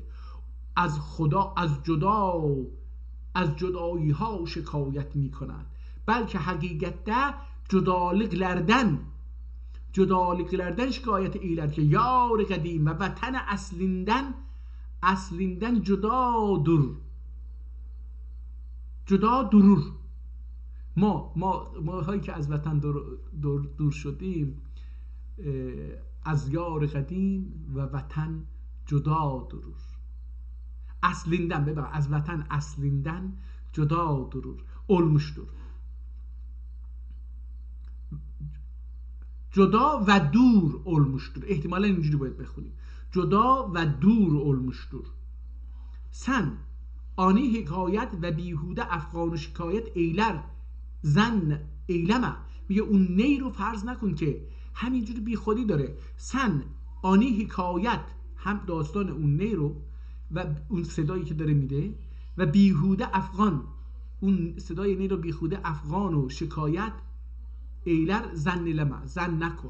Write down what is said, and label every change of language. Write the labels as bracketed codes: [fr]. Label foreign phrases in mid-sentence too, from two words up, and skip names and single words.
[fa] از خدا، از جدایی ها شکایت می کند، بلکه حقیقت [tr] جدالقلردن شکایت ایلر [fa] که [tr] یار قدیم و وطن اصلیندن جدا درور. [fa] ما هایی که از وطن دور شدیم، از یار قدیم و وطن [tr] جدا درور. [fa] از وطن [tr] اصلیندن Cüda durur, olmuştur. Cüda ve dur olmuştur. [fa] İhtimalen اینجوری باید بخونیم. [tr] Cüda ve dur olmuştur. Sen ani hikayet ve بیهوده افغان و شکایت ایلر زن ایلمه. [fa] میگه اون نی رو فرض نکن که همینجوری بی خودی داره. سن آنی حکایت، هم داستان اون نی رو و اون صدایی که داره میده، و بیهوده افغان، اون صدای نی رو بیهوده افغان و [tr] شکایت ایلر زن ایلمه، [fa] زن نکن.